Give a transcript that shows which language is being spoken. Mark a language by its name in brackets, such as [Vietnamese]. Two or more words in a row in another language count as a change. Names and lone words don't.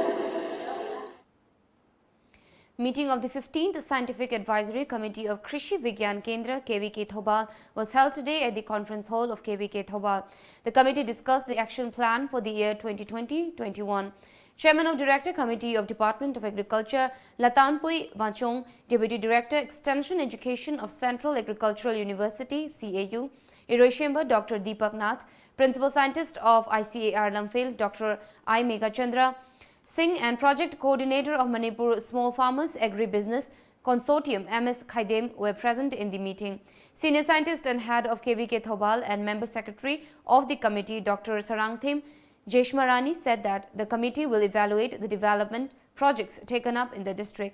[English] Meeting of the 15th Scientific Advisory Committee of Krishi Vigyan Kendra KVK Thobal was held today at the conference hall of KVK Thobal. The committee discussed the action plan for the year 2020-21. Chairman of Director Committee of Department of Agriculture Latanpui Wachong, Deputy Director Extension Education of Central Agricultural University CAU, Iroshemba Dr. Deepak Nath, Principal Scientist of ICAR Lamphil Dr. I. Megachandra Singh and Project Coordinator of Manipur Small Farmers Agribusiness Consortium MS Khaidem were present in the meeting. Senior Scientist and Head of KVK Thobal and Member Secretary of the committee Dr. Sarangthim Jeshmarani said that the committee will evaluate the development projects taken up in the district.